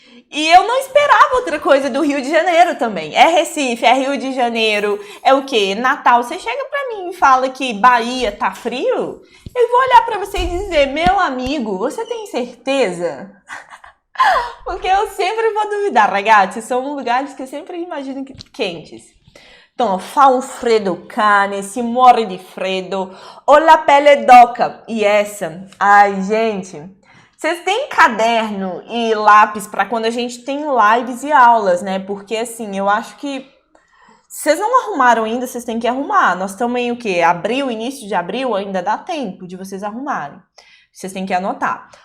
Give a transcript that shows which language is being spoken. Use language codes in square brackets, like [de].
[pt] E eu não esperava outra coisa do Rio de Janeiro também. É Recife, é Rio de Janeiro, é o quê? Natal. Você chega pra mim e fala que Bahia tá frio? Eu vou olhar pra você e dizer, meu amigo, você tem certeza? Porque eu sempre vou duvidar, ragazzi. São lugares que eu sempre imagino quentes. [it] Então, fa un freddo cane, si muore di freddo, ho la pelle d'oca. [pt] E essa, ai, gente... Vocês têm caderno e lápis para quando a gente tem lives e aulas, né? Porque, assim, eu acho que vocês não arrumaram ainda, vocês têm que arrumar. Nós estamos em o quê? Abril, início de abril, ainda dá tempo de vocês arrumarem. Vocês têm que anotar.